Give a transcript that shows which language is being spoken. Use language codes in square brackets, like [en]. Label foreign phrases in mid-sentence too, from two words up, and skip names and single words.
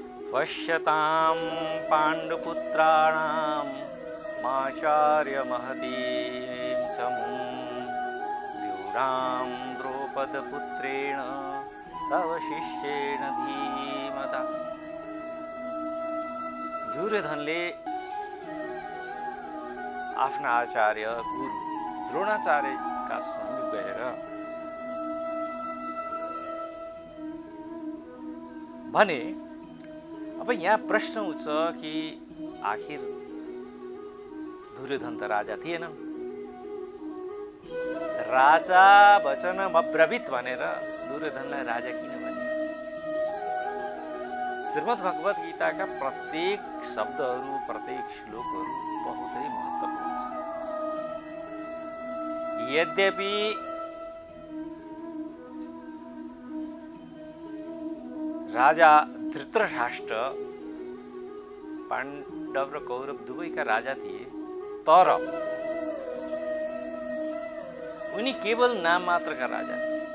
[sa] पश्यतां पाण्डुपुत्राणां माचार्य महतीं चमुं व्यूढां द्रौपदपुत्रेण तव शिष्येण धीमता। [ne] दुर्योधनले आफ्ना आचार्य गुरु द्रोणाचार्यका समीप गएर भने, अब यहाँ प्रश्न उठ्छ कि आखिर दुर्योधन त राजा थिएनन्, [sa] राजा वचनम अब्रवीत [ne] भनेर दुर्योधनलाई राजा किन भने? श्रीमद् भगवत गीताका प्रत्येक शब्दहरू, प्रत्येक श्लोकहरू बहुतै महत्त्वपूर्ण छन्। यद्यपि राजा धृतराष्ट्र पाण्डव र कौरव दुवैका राजा थिए, तर उनी केवल नाम मात्रका राजा थिए।